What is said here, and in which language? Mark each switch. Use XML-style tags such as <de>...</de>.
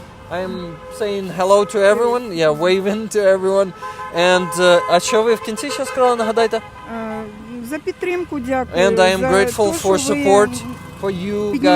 <en>I am saying hello to everyone, waving to everyone. And</en> <uk>а що ви в кінці ще сказали, нагадайте? За підтримку дякую.</uk> <en>And I am grateful for support for you guys.</en>